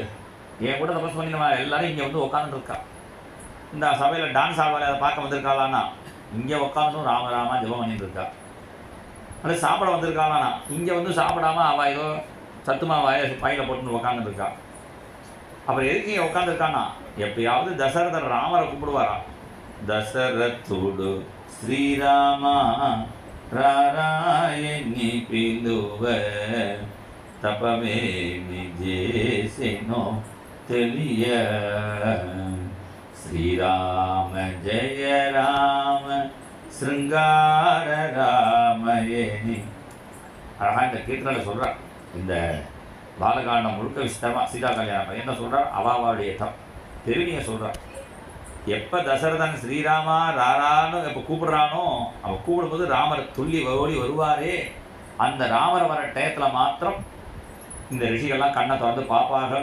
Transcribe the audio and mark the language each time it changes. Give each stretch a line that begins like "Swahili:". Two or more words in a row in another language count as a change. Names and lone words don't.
Tamil: என் கூட தபஸ் பண்ணினவா எல்லாரும் இங்கே வந்து உட்காந்துருக்கா. இந்த சபையில் டான்ஸ் ஆடுவாள் அதை பார்க்க வந்திருக்காளான்னா இங்கே உட்காந்தும் ராமராமா ஜபம் பண்ணிட்டு இருக்கா. அது சாப்பிட வந்திருக்காளானா இங்கே வந்து சாப்பிடாம அவள் ஏதோ சத்துமா பையில போட்டுன்னு உட்காந்துருக்கா. அப்புறம் எதுக்கு இங்கே உட்காந்துருக்கான்னா, எப்பயாவது தசரதர் ராமரை கூப்பிடுவாராம்.
Telugu: దశరథుడు శ్రీరామ రారాయణి పిలువ తపమేమి చేసెనో తెలియ. శ్రీరామ జయ రామ శృంగార ராமயணி.
Tamil: அழகாக இந்த கீர்த்தனை சொல்கிறார். இந்த பாலகாண்டம் முழுக்க விஸ்தமாக சீதா கல்யாணம் என்ன சொல்கிறார், அவாவாவுடைய பெருமையை சொல்கிறார். எப்போ தசரதன் ஸ்ரீராமா ராரான்னு எப்போ கூப்பிடுறானோ, அவன் கூப்பிடும்போது ராமர் துள்ளி ஓடி வருவாரே, அந்த ராமர் வர டயத்தில் மாத்திரம் இந்த ரிஷிகள்லாம் கண்ணை திறந்து பார்ப்பார்கள்.